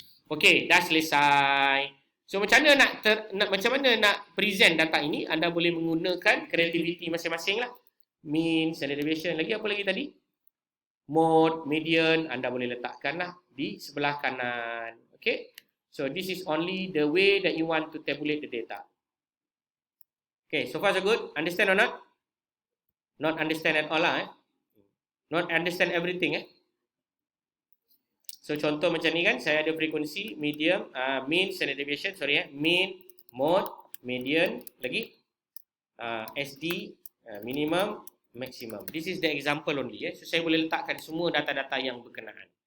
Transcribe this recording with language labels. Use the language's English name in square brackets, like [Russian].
[Malay] Okey, dah selesai. So macam mana nak present data ini? Anda boleh menggunakan creativity masing-masing lah. Mean, standard deviation, lagi apa lagi tadi? Mode, median, anda boleh letakkanlah di sebelah kanan. [English] Okay, so this is only the way that you want to tabulate the data. Okay, so far so good. Understand or not? Not understand at all lah. Not understand everything. [Malay] So contoh macam ni kan, saya ada frekuensi, medium, mean, standard deviation, mean, mode, median, lagi SD, minimum, maximum. [English] This is the example only. [Malay] So saya boleh letakkan semua data-data yang berkenaan.